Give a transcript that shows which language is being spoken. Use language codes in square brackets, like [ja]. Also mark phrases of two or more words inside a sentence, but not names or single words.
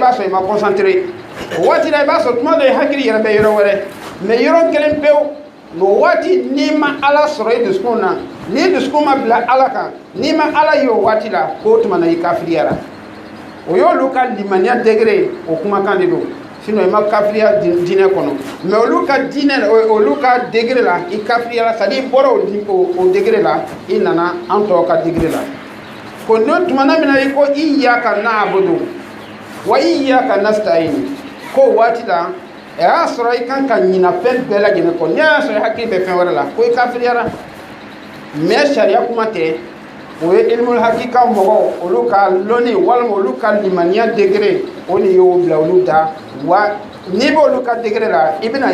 [bm] b'a sɔrɔ i ma concentré o waati la i b'a sɔrɔ tuma dɔ i hakili yɛrɛ bɛ yɔrɔ wɛrɛ mais yɔrɔ kelen pewu o waati n'i ma ala sɔrɔ i dusukun na n'i dusukun ma bila ala kan n'i ma ala ye o waati la k'o tuma na i kafiriyara o y'olu ka limaniya degré o kumakan de don sinon il ma kafiriya dinɛ kɔnɔ mais olu ka dinɛ olu ka degré la i kafiriya [fr] c'est à dire [bm] bɔra o degré la i nana an tɔ ka degré la ko no tumana mina i ko [ar] إياك نعبد وإياك نستعين [bm] ko waati la e y'a sɔrɔ i kan ka ɲina fɛn bɛɛ lajɛlen kɔ n'i y'a sɔrɔ i hakili bɛ fɛn wɛrɛ la ko i kafiriyara mais sariya kuma tɛ o ye [ar] علم الحقيقة [bm] mɔgɔw olu ka lɔnni walima olu ka limaniya degré o de y'o bila olu da wa n'i b'olu ka degré la i bɛna